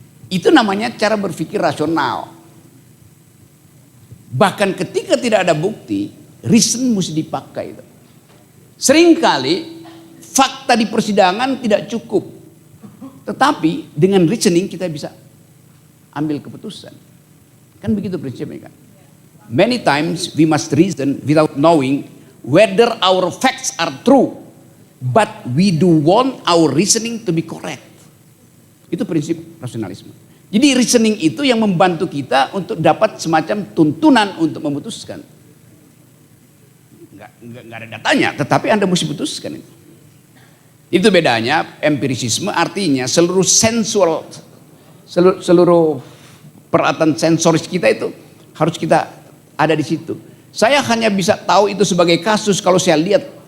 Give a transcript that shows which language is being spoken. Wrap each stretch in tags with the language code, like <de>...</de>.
<id>Itu namanya cara berpikir rasional. Bahkan ketika tidak ada bukti, reason mesti dipakai itu. Seringkali fakta di persidangan tidak cukup. Tetapi dengan reasoning kita bisa ambil keputusan. Kan begitu prinsipnya kan.</id> <en>Many times we must reason without knowing whether our facts are true. But we do want our reasoning to be correct.</en> <id>Itu prinsip rasionalisme. Jadi reasoning itu yang membantu kita untuk dapat semacam tuntunan untuk memutuskan. Nggak ada datanya, tetapi Anda mesti putuskan itu. Itu bedanya empirisisme, artinya seluruh sensual, seluruh peralatan sensoris kita itu harus kita ada di situ. Saya hanya bisa tahu itu sebagai kasus kalau saya lihat</id>